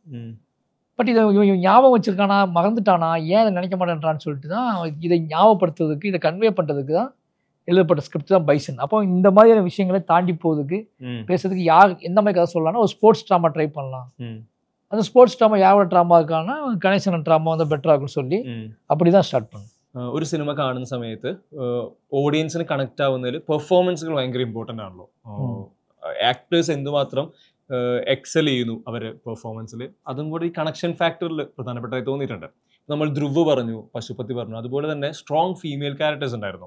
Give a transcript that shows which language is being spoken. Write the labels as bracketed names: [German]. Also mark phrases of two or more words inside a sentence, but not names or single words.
[Tamil] பட் இதை இவன் ஞாபகம் வச்சிருக்கானா, மறந்துட்டானா, ஏன் அதை நினைக்க மாட்டேன்றான்னு சொல்லிட்டு தான் இதை ஞாபகப்படுத்துறதுக்கு, இதை கன்வே பண்ணுறதுக்கு தான் எழுதப்பட்ட ஸ்கிரிப்ட் தான் பைசன். அப்போ இந்த மாதிரியான விஷயங்களை தாண்டி போகிறதுக்கு பேசுறதுக்கு யார் எந்த மாதிரி கதை சொல்லலாம்னா, ஒரு [English] sports drama try [Tamil] பண்ணலாம். அந்த [English] sports drama [Tamil] யாரோட ட்ராமா இருக்கான்னா கணேசன் ட்ராமா வந்து பெட்டராக இருக்குன்னு சொல்லி அப்படி தான் ஸ்டார்ட் பண்ணும். [Malayalam] ഒരു സിനിമ കാണുന്ന സമയത്ത് ഓഡിയൻസിന് കണക്ട് ആവുന്നതിൽ പെർഫോമൻസുകൾ ഭയങ്കര ഇമ്പോർട്ടൻ്റ് ആണല്ലോ. ആക്ടേഴ്സ് എന്തുമാത്രം എക്സൽ ചെയ്യുന്നു അവർ പെർഫോമൻസിൽ, അതും കൂടി ഈ കണക്ഷൻ ഫാക്ടറിൽ പ്രധാനപ്പെട്ടതായി തോന്നിയിട്ടുണ്ട്. നമ്മൾ ധ്രുവ് പറഞ്ഞു, പശുപതി പറഞ്ഞു, അതുപോലെ തന്നെ [English] strong female characters [Malayalam] ഉണ്ടായിരുന്നു.